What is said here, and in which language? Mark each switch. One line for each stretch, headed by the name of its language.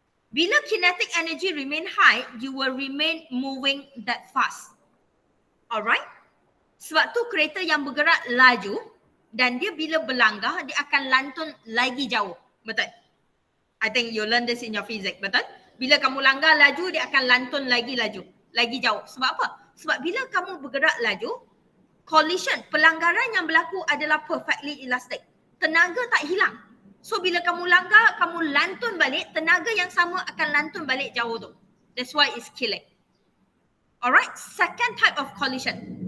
English: Bila kinetic energy remain high, you will remain moving that fast. Alright?
Malay: Sebab tu kereta yang bergerak laju dan dia bila berlanggar, dia akan lantun lagi jauh. Betul?
English: I think you learn this in your physics.
Malay: Betul? Bila kamu langgar laju, dia akan lantun lagi jauh. Sebab apa? Sebab bila kamu bergerak laju, collision, pelanggaran yang berlaku adalah perfectly elastic. Tenaga tak hilang. So bila kamu langgar, kamu lantun balik, tenaga yang sama akan lantun balik jauh tu.
English: That's why it's killing. Alright, second type of collision.